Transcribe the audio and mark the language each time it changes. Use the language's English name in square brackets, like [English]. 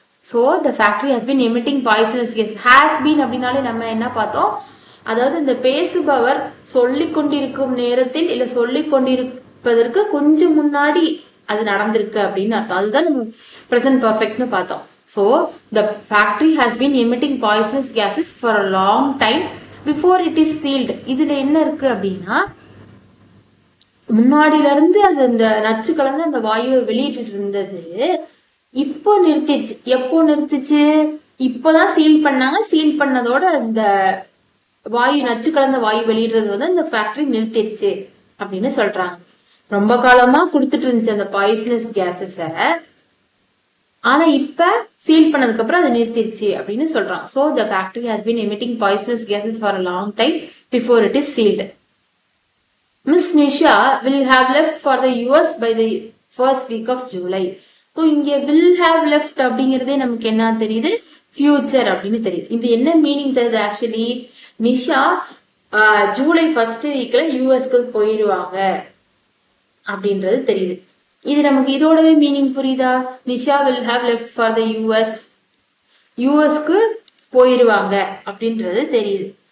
[English] So the factory has been emitting poisonous gas. [Tamil] has been அப்படின்னாலே நம்ம என்ன பார்த்தோம், அதாவது இந்த பேசுபவர் சொல்லிக் கொண்டிருக்கும் நேரத்தில் இல்ல சொல்லிக் கொண்டிருப்பதற்கு கொஞ்சம் முன்னாடி அது நடந்திருக்கு அப்படின்னு அர்த்தம். அதுதான் நம்ம பிரசன்ட் பர்ஃபெக்ட்னு பார்த்தோம். [English] So the factory has been emitting poisonous gases for a long time before it is sealed. [Tamil] இதுல என்ன இருக்கு அப்படின்னா, முன்னாடில இருந்து அது இந்த நச்சு கலந்து அந்த வாயுவை வெளியிட்டு இருந்தது, இப்போ நிறுத்திடுச்சு. எப்போ நிறுத்திச்சு, இப்போதான் சீல் பண்ணாங்க. சீல் பண்ணதோட அந்த வாயு, நச்சு கலந்த வாயு வெளியிடுறது வந்து அந்த ஃபேக்டரி நிறுத்திடுச்சு அப்படின்னு சொல்றாங்க. ரொம்ப காலமா கொடுத்துட்டு இருந்துச்சு அந்த பாய்சனஸ் கேசஸ, ஆனா இப்ப சீல் பண்ணதுக்கு அப்புறம் அது நிறுத்திடுச்சு அப்படின்னு சொல்றான். [English] So the factory has been emitting poisonous gases for a long time before it is sealed. Miss Nisha will have left for the US by the first week of July. [Tamil] So இங்க will have left அப்படிங்கறதே நமக்கு என்ன தெரியுது, future அப்படின்னு தெரியுது. இது என்ன meaning தருது ஆக்சுவலி, நிஷா ஜூலை ஃபர்ஸ்ட் வீக்ல யூஎஸ்க்கு போயிருவாங்க அப்படின்றது தெரியுது. இது நமக்கு இதோடவே மீனிங் புரியுதா, [English] Nisha will have left for the US, [Tamil] யூஎஸ்க்கு போயிருவாங்க அப்படின்றது தெரியுது.